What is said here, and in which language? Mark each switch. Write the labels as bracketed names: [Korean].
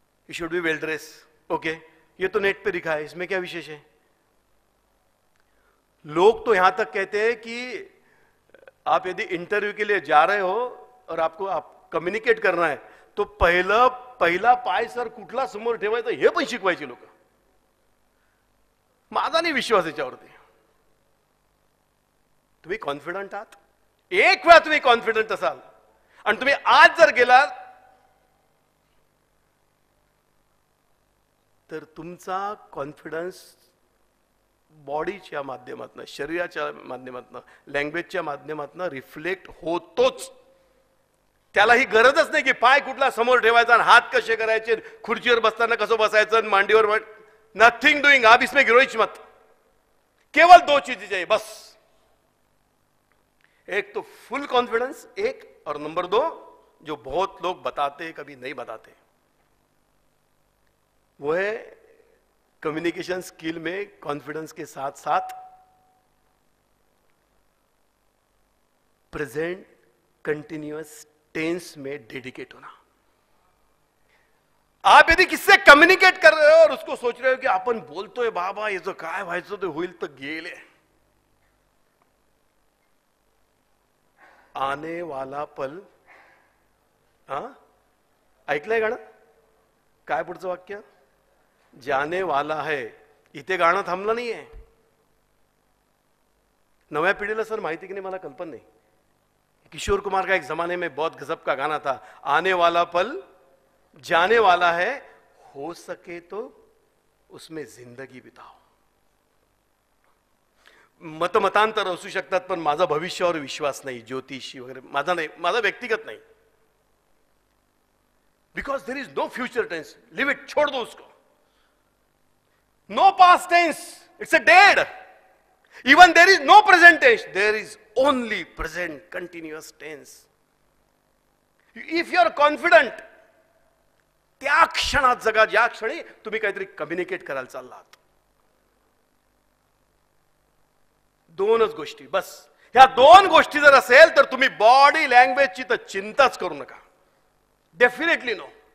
[English] You should be well dress. [Hindi] Okay, ये तो net पे लिखा है, इसमें क्या विशेष है? लोग तो यहां तक कहते हैं कि आप यदि इंटरव्यू के लिए जा रहे हो और आपको कम्युनिकेट करना है तो [Marathi] पहिला पाय सर कुठला समोर ठेवायचा हे पण शिकवायचे लोक. माझा नाही विश्वास याच्यावरती. तुम्ही कॉन्फिडंट आहात? एक वेळा तुम्ही कॉन्फिडंट असाल आणि तुम्ही आज जर गेलात तर तुमचा कॉन्फिडन्स बॉडीच्या माध्यमातून, शरीराच्या माध्यमातून, लँग्वेजच्या माध्यमातून रिफ्लेक्ट होतोच. त्याला ही गरजच नाही की पाय कुठला समोर ठेवायचा आणि हात कसे करायचे, खुर्चीवर बसताना कसं बसायचं, मांडीवर. [English] Nothing doing. [Hindi] आप इसमें गिरोइच मत. केवल 2 चीजें चाहिए बस. एक तो फुल कॉन्फिडेंस, एक, और नंबर 2 जो बहुत लोग बताते कभी नहीं बताते, वो है कम्युनिकेशन स्किल में कॉन्फिडेंस के साथ साथ प्रेजेंट कंटिन्यूअस टेंस में डेडिकेट होना. आप यदि किससे कम्युनिकेट कर रहे हो और उसको सोच रहे हो की [Marathi] आपण बोलतोय बाबा याचं काय व्हायचं ते होईल तर गेले, [Hindi] आने वाला पल. [Marathi] ऐकलंय गाणं? काय पुढचं वाक्य? [Hindi] जाने वाला है. [Marathi] इथे गाणं थांबलं नाहीये. नव्या पिढीला सर माहिती की नाही मला कल्पना नाही. [Hindi] किशोर कुमार का एक जमाने में बहुत गजब का गाना था, आने वाला पल जाने वाला है, हो सके तो उसमें जिंदगी बिताओ. [Marathi] मतमतांतर असू शकतात पण माझा भविष्यावर विश्वास नाही, ज्योतिषी वगैरे माझा नाही, माझा व्यक्तिगत नाही. [English] Because there is no future tense. Leave it, [Hindi] छोड़ दो उसको. [English] No past tense, it's a dead. Even there is no present tense, there is only present continuous tense. If you are confident, [Marathi] त्या क्षणात जगा ज्या क्षणी तुम्ही काहीतरी कम्युनिकेट करायला चाललात. 2च गोष्टी बस. ह्या 2 गोष्टी जर असेल तर तुम्ही बॉडी लँग्वेजची तर चिंताच करू नका. [English] Definitely no.